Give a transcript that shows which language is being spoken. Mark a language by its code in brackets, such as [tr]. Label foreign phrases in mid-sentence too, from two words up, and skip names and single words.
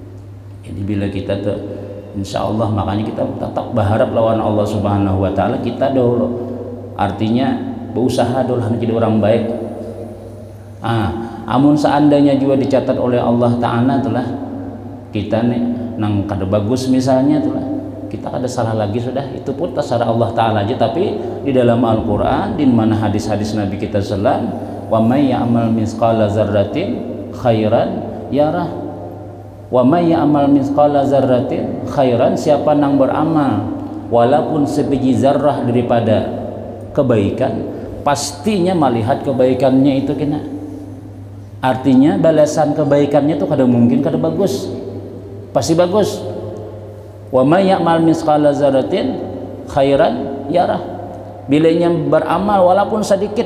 [bjn] Jadi bila kita [ar] إن شاء الله. [bjn] Makanya kita tetap berharap lawan Allah [ar] سبحانه وتعالى [bjn] kita dulu, artinya berusaha dulu jadi orang baik. Amun seandainya juga dicatat oleh Allah Ta'ala telah kita nih nang kada bagus misalnya telah kita kada salah lagi sudah, itu pun terserah Allah Ta'ala aja. Tapi di dalam Al-Quran, di mana hadis-hadis Nabi kita sallam, [ar] ومن يعمل مثقال ذرة خيرا يره ومن يعمل مثقال ذرة خيرا, [bjn] siapa nang beramal walaupun sebiji zarrah daripada kebaikan, pastinya melihat kebaikannya itu kena. Artinya balasan kebaikannya itu kada mungkin kada bagus, pasti bagus. [ar] ومن يعمل مثقال ذرة خيرا يره, [bjn] bilanya beramal walaupun sedikit.